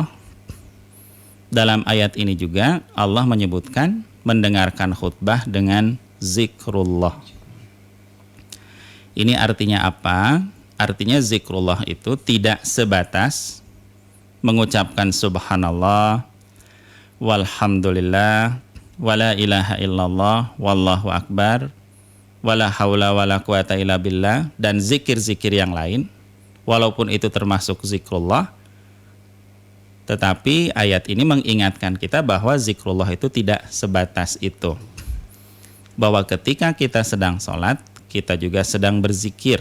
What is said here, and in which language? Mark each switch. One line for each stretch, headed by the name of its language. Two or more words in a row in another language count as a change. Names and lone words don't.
Indonesian: Dalam ayat ini juga Allah menyebutkan mendengarkan khutbah dengan zikrullah. Ini artinya apa? Artinya zikrullah itu tidak sebatas mengucapkan
Arabic: سبحان الله والحمد لله ولا إله إلا الله والله أكبر ولا حول ولا قوة إلا بالله,
Indonesian: dan zikir-zikir yang lain. Walaupun itu termasuk zikrullah, tetapi ayat ini mengingatkan kita bahwa zikrullah itu tidak sebatas itu. Bahwa ketika kita sedang sholat, kita juga sedang berzikir.